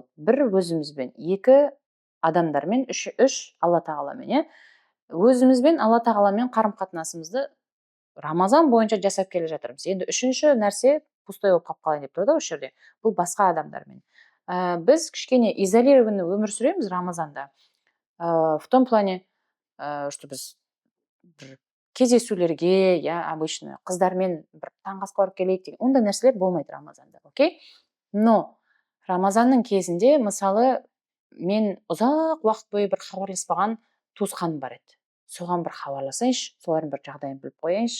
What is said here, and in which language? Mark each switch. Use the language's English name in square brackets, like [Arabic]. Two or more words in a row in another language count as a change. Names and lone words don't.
[Kazakh] 1 өзімізбен, 2 адамдармен, 3 Алла тағаламен. Өзімізбен Алла тағаламен қарым-қатынасымызды Рамазан бойынша жасап келе жатырмыз. Енді 3-ші нәрсе пустой болып қалып қалайын деп тұр да осы жерде. Бұл басқа адамдармен. Біз кішкене изолированный өмір сүреміз Рамазанда. [Russian] В том плане, что [Kazakh] біз кездесулерге, [Russian] я обычно [Kazakh] қыздармен бір таңғы асқа барып келейік деген ондай нәрселер болмайды рамазанда, окей. Но рамазанның кезінде мысалы мен ұзақ уақыт бойы бір хабарласпаған туысқаным бар еді. Соған бір хабарласайыншы, солардың бір жағдайын біліп қояйыншы.